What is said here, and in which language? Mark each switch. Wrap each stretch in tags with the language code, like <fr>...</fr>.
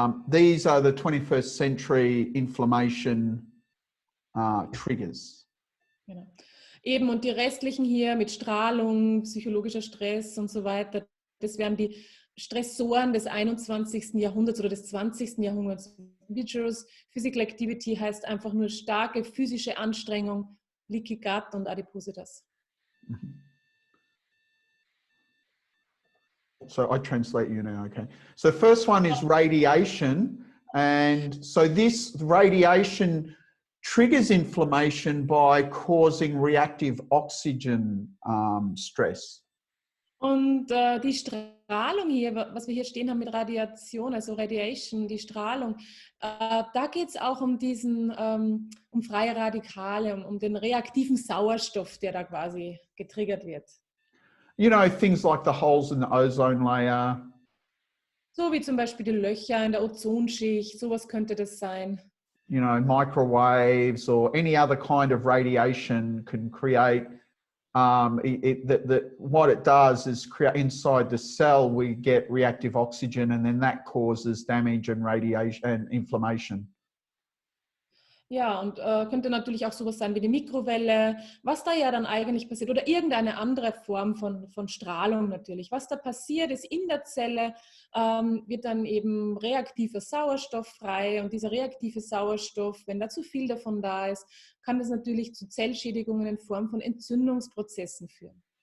<en>These are the 21st century inflammation triggers.</en> <de>Genau. Eben, und die restlichen hier mit Strahlung, psychologischer Stress und so weiter, das wären die Stressoren des 21. Jahrhunderts oder des 20. Jahrhunderts.</de> <en>Vigorous Physical Activity</en> <de>heißt einfach nur starke physische Anstrengung, Leaky Gut und Adipositas.</de> <en>So I translate you now, okay. So first one is radiation. And so this radiation triggers inflammation by causing reactive oxygen stress.</en> <de>Und die Strahlung Strahlung hier, was wir hier stehen haben mit Radiation, also Radiation, die Strahlung, da geht es auch um um freie Radikale, um den reaktiven Sauerstoff, der da quasi getriggert wird.</de> <en>You know, things like the holes in the ozone layer.</en> <de>So wie zum Beispiel die Löcher in der Ozonschicht, sowas könnte das sein.</de> <en>You know, microwaves or any other kind of radiation can create, what it does is create inside the cell, we get reactive oxygen, and then that causes damage and radiation and inflammation.</en> <de>Ja, und könnte natürlich auch sowas sein wie die Mikrowelle, was da ja dann eigentlich passiert oder irgendeine andere Form von Strahlung natürlich. Was da passiert ist in der Zelle, wird dann eben reaktiver Sauerstoff frei und dieser reaktive Sauerstoff, wenn da zu viel davon da ist, kann das natürlich zu Zellschädigungen in Form von Entzündungsprozessen führen.</de>